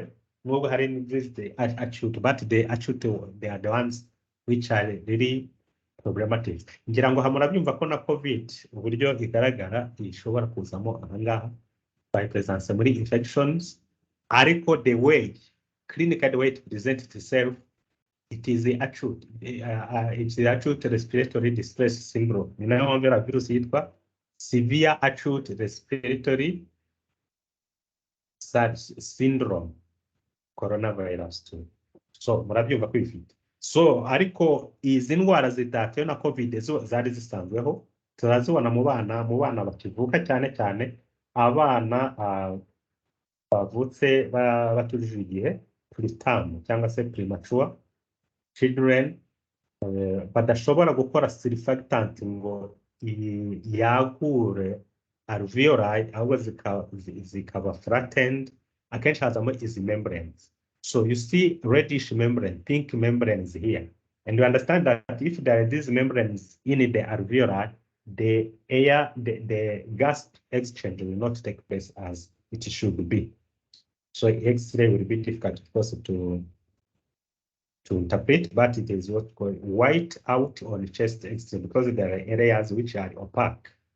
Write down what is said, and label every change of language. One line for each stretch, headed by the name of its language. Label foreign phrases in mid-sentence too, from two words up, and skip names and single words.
English: Acute, but the acute, they are the ones which are really problematic.
Kinyarwanda: Ngira ngo murabyumva ko na COVID uburyo igaragara ishobora kuzamo ahangaha
English: by presence muri infections, ariko the way clinical, the way it presents itself, it is the acute, it's the acute respiratory distress syndrome.
Kinyarwanda: Ni nayo mpamvu ya virus yitwa
English: severe acute respiratory syndrome, coronavirus 2.
Kinyarwanda: So murabyumva ko ifite. So ariko izi ndwara zidatewe na COVID zari zisanzweho, turazibona mu bana bakivuka, cyane abana bavutse batujije igihe, preterm cyangwa se
English: premature children,
Kinyarwanda: badashobora gukora surfactant ngo yagure alveoli, ahubwo zikaba flattened, akenshi hazamo izi membranes.
English: So you see reddish membrane, pink membranes here. And you understand that if there are these membranes in the alveoli, the gas exchange will not take place as it should be. So X-ray will be difficult, of course, to interpret, but it is what's called white out on chest X-ray because there are areas which are opaque.